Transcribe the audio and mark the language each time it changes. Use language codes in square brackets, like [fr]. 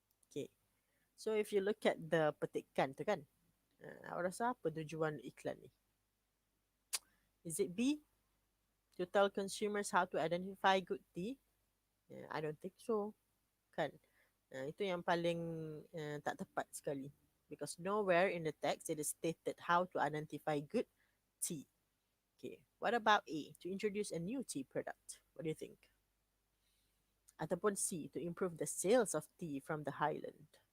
[en] Okay. So if you look at the [ms] petikan tu kan, awak rasa apa tujuan iklan ni? [en] Is it B? To tell consumers how to identify good tea? I don't think so. Kan? [ms] Itu yang paling tak tepat sekali. [en] Because nowhere in the text it is stated how to identify good tea. Okay. What about A? To introduce a new tea product. What do you think? Ataupun C, to improve the sales of tea from the highland.